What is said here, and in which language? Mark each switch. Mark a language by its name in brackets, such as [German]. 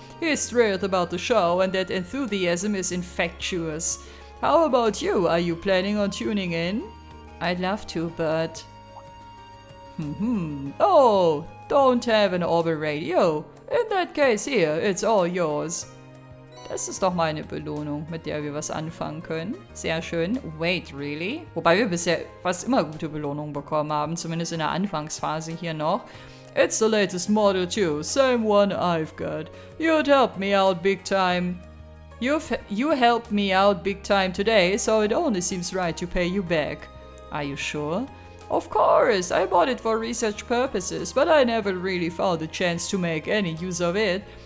[English] He's thrilled about the show and that enthusiasm is infectious. How about you? Are you planning on tuning in? I'd love to, but... Oh, don't have an Orbital Radio. In that case here, it's all yours. [German] Das ist doch mal eine Belohnung, mit der wir was anfangen können. Sehr schön. [English] Wait, really? [German] Wobei wir bisher fast immer gute Belohnungen bekommen haben, zumindest in der Anfangsphase hier noch. [English] It's the latest model too, same one I've got. You'd help me out big time. You helped me out big time today, so it only seems right to pay you back. Are you sure? Of course, I bought it for research purposes, but I never really found a chance to make any use of it.